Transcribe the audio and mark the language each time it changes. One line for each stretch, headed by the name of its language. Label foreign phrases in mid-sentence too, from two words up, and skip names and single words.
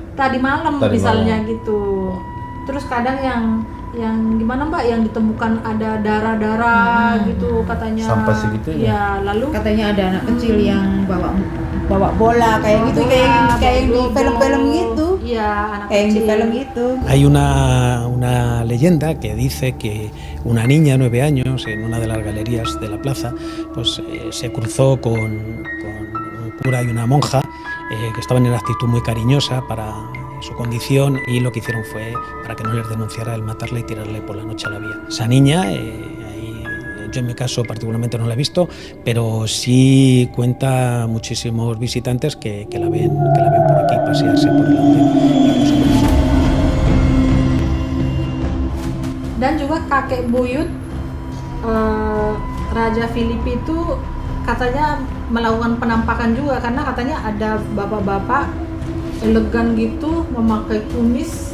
Indonesian: tadi malam misalnya gitu. Terus kadang yang gimana Mbak, yang ditemukan ada darah-darah gitu katanya. Sampai segitu ya. Lalu katanya ada anak kecil yang bawa bola kayak gitu, kayak di film-film gitu. Iya, anak Kayak kecil. di film gitu.
Spanish: Hay una leyenda que dice que una niña de 9 años en una de las galerías de la plaza pues se cruzó con un cura y una monja que estaban en actitud muy cariñosa para su condición, y lo que hicieron fue, para que no les denunciara, el matarla y tirarle por la noche a la vía. Esa niña, yo en mi caso particularmente no la he visto, pero sí cuenta muchísimos visitantes que la ven por aquí pasearse por el andén.
Indonesian: Dan juga kakek buyut Raja Filipi itu katanya melakukan penampakan juga, karena katanya ada bapak-bapak elegan gitu memakai kumis.